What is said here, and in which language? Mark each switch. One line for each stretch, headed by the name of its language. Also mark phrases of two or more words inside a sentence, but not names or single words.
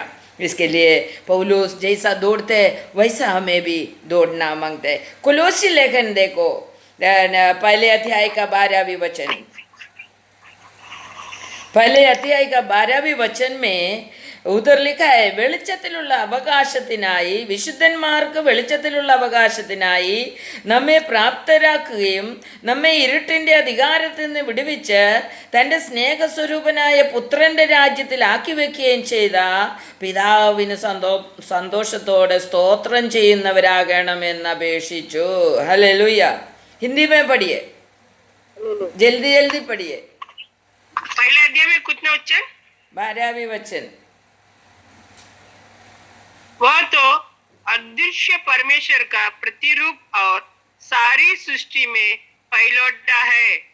Hindi: इसके लिए पौलुस जैसा दौड़ते वैसा हमें भी दौड़ना मांगते। कुलोसी लेखन देखो, पहले अध्याय का 12वीं वचन, पहले अध्याय का 12वीं वचन में उधर लिखा है,
Malayalam: വെളിച്ചത്തിലുള്ള അവകാശത്തിനായി വിശുദ്ധന്മാർക്ക് വെളിച്ചത്തിലുള്ള അവകാശത്തിനായി നമ്മെ പ്രാപ്തരാക്കുകയും നമ്മെ ഇരുട്ടിൻ്റെ അധികാരത്തിൽ നിന്ന് വിടുവിച്ച് തൻ്റെ സ്നേഹസ്വരൂപനായ പുത്രൻ്റെ രാജ്യത്തിൽ ആക്കി വെക്കുകയും ചെയ്ത പിതാവിന് സന്തോഷത്തോടെ സ്തോത്രം ചെയ്യുന്നവരാകണമെന്ന് അപേക്ഷിച്ചു। ഹല്ലേലൂയ।
Hindi: हिंदी में पढ़िए, जल्दी जल्दी पढ़िए। पहले अध्याय में कितने वचन? 12वीं वचन। वह तो अदृश्य परमेश्वर का प्रतिरूप और सारी सृष्टि में पहलौठा है,